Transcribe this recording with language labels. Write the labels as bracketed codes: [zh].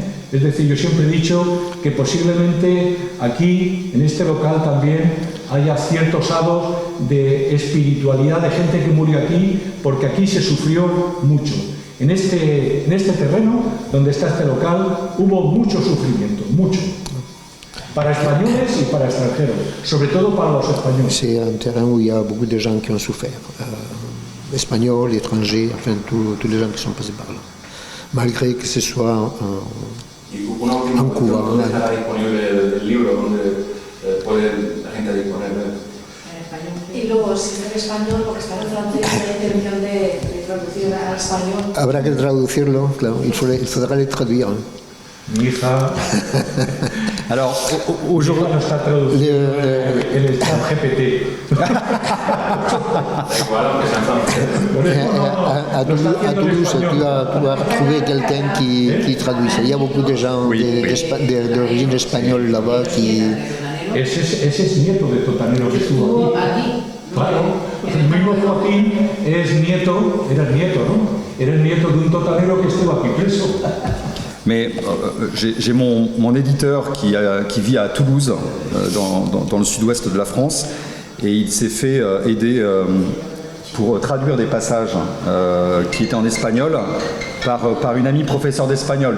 [es] Es decir, yo siempre he dicho que posiblemente aquí, en este local también, haya ciertos hados de espiritualidad de gente que murió aquí, porque aquí se sufrió mucho. En este terreno, donde está este local, hubo mucho sufrimiento, mucho. Para españoles y para extranjeros, sobre todo para los españoles. [fr] C'est un terrain où il y a beaucoup de gens qui ont souffert, espagnols, étrangers, enfin tous les gens qui sont passés par là, malgré que ce soit [es] Y una última cuestión, ¿dónde estará disponible el libro? ¿Dónde puede la gente disponer de él? Y luego, si es en español, porque está en francés, hay intención de traducir al español. Habrá que traducirlo, claro, [fr] il faudra le traduire. [es] Mi hija, [fr] Alors, [es] aujourd'hui, no está traducido en el chat GPT. Igual, aunque sea en francés. [fr] À Toulouse, tu vas trouver quelqu'un qui traduit. Il y a beaucoup de gens d'origine espagnole là-bas qui... [es] Ese es nieto de totanero que estuvo aquí. Claro, el mismo Joaquín era el nieto, ¿no? Era el nieto de un totanero que estuvo aquí preso. [fr] Mais j'ai mon éditeur qui vit à Toulouse, dans le sud-ouest de la France, et il s'est fait aider pour traduire des passages qui étaient en espagnol par une amie professeure d'espagnol.